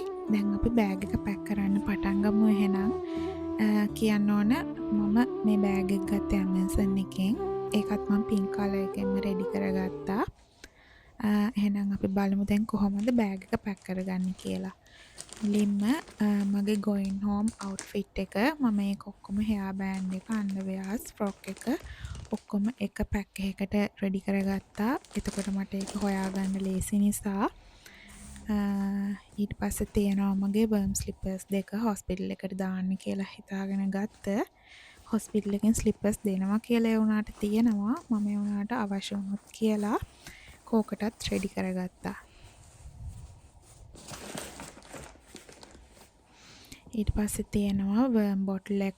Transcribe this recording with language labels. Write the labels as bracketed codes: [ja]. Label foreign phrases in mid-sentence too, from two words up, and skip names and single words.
[si] දැන් අපි බෑග් එක පැක් කරන්න පටන් ගමු. එහෙනම් කියන්න ඕන මම මේ බෑග් එක ගත්තේ Amazon එකෙන්. ඒකත් මම පින්ක් කලර් එකෙන්ම රෙඩි කරගත්තා. එහෙනම් අපි බලමු දැන් කොහොමද බෑග් එක පැක් කරගන්නේ කියලා. මුලින්ම මගේ [en] going home outfit [si] එක මම ඒක ඔක්කොම [en] hair band [si] එක, underwears, frock එක ඔක්කොම එක පැක් එකකට රෙඩි කරගත්තා. එතකොට මට ඒක හොයාගන්න ලේසි නිසා. ඊට පස්සේ තියෙනවා මගේ [en] worm slippers [si] දෙක හොස්පිටල් එකට දාන්න කියලා හිතාගෙන ගත්ත. හොස්පිටල් එකෙන් ස්ලිපර්ස් දෙනවා කියලා ඒ වුණාට තියෙනවා. මම ඒ වුණාට අවශ්‍ය වුණොත් කියලා කෝකටත් රෙඩි කරගත්තා. ඊට පස්සේ තියෙනවා වර්ම් බොටල් එකක්.